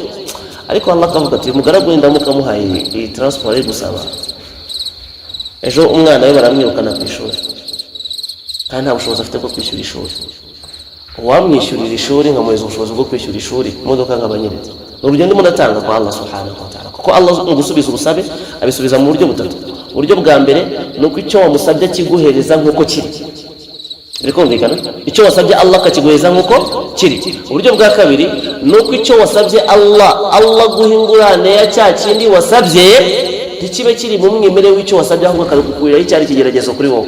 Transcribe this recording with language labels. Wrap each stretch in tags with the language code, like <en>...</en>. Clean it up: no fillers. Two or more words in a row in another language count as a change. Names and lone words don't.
<rw>Ariko Allah akavuga ati mugaragu ndamuka muhaye iyi transport ari gusaba, ejo umwana we baramwirukana ku ishuri kandi nta bushobozi afite bwo kwishyura ishuri. Uwamwishyurira ishuri nkamuhereza ubushobozi bwo kwishyura ishuri, imodoka nkabanyereza. Urugendo mundatanga kwa</rw> <ar>الله سبحانه وتعالى,</ar> <rw>kuko Allah gusubiza ubusabe abisubiza mu buryo butatu. Uburyo bwa mbere nuko icyo wamusabye kiguhereza nkuko kiri. Birikumvikana? Icyo wasabye Allah akakiguhereza nkuko kiri. Uburyo bwa kabiri nuko icyo wasabye Allah guhingurane ya cya kindi wasabye ntikibe kiri mu mwimere w'icyo wasabye, ahubwo akagukurira icyari kigeragezo kuri wowe.</rw>